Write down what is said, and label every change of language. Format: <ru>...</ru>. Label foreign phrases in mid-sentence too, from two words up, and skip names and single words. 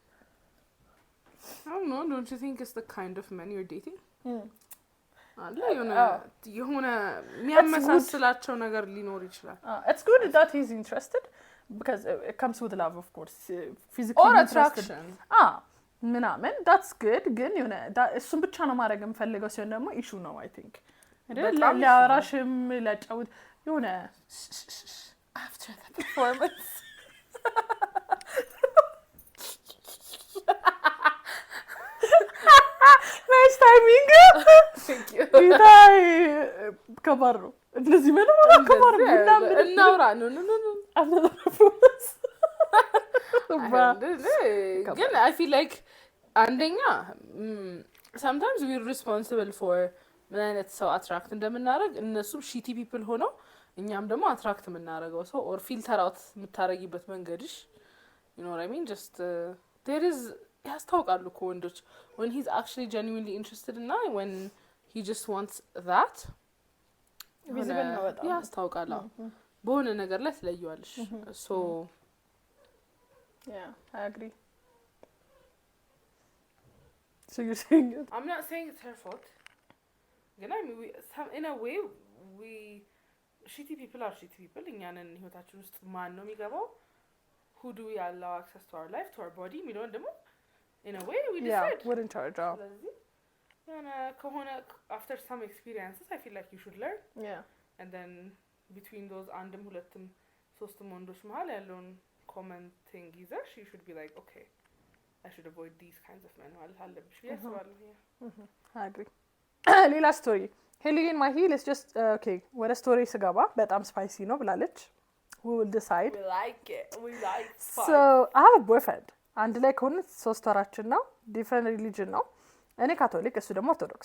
<en>I don't know don't you think it's the kind of men you're dating</en> <am>አለ የሆነ የሚያመሳስላቸው ነገር ሊኖር ይችላል</am> <en>it's good that he's interested because it comes with love of course physically or attraction</en> <am>ምናምን</am> <en>that's good</en> <am>ግን የሆነ እሱን ብቻ ነው ማድረግ የምፈልገው ሲሆን ደግሞ ኢሹ ነው</am> <en>I think</en> <am>ለራሽም ለጫውት የሆነ</am> <en>after the performance nice timing thank you</en> <am>ከባድ ነው እንደዚህ ምንም ከባድ ነው እናውራ no</am> <en>after the performance ግን I feel like አንደኛ sometimes we're responsible for</en> <am>ምን አይነት ሰው አትራክት እንደምናደርግ እነሱም</am> <en>shitty people</en> <am>ሆነው እኛም ደግሞ አትራክት የምናደርገው ሰው</am> <en>or filter out</en> <am>የምታረጊበት መንገድሽ</am> <en>you know what I mean just there is</en> <am>ያስታውቃሉ እኮ ወንዶች</am> <en>when he's actually genuinely interested እና when he just wants that</en> <am>visible ነው በጣም ያስታውቃል በሆነ ነገር ላይ ትለዩዋለሽ so</am> <en>yeah I agree so you're saying I'm not saying it's her fault ግን I mean in a way we shitty people are shitty people</en> <am>እኛንን ህይወታችን ውስጥ ማን ነው የሚገባው</am> <en>who do we allow access to our life to our body</en> <am>የሚለውን ደግሞ</am> <en>in a way we decide yeah we're in charge of</en> <am>ስለዚህ ከሆነ</am> <en>after some experiences I feel like you should learn yeah and then between those</en> <am>አንድም ሁለትም ሶስትም ወንዶች መሃል ያለውን</am> <en>common thing ይዘሽ you should be like okay I should avoid these kinds of men</en> <am>ማለት አለብሽ ያስባለሁ</am> <en>I agree</en> <am>ሌላ ስቶሪ ሄሊን ማሂ</am> <en>let's just okay</en> <am>ወደ ስቶሪ ስገባ በጣም ስፓይሲ ነው ብላለች</am> <en>we will decide we like spice so I have a boyfriend</en> <am>አንድ ላይ ከሆነ 3 ወራችን ነው different religion ነው እኔ ካቶሊክ እሱ ደግሞ ኦርቶዶክስ</am>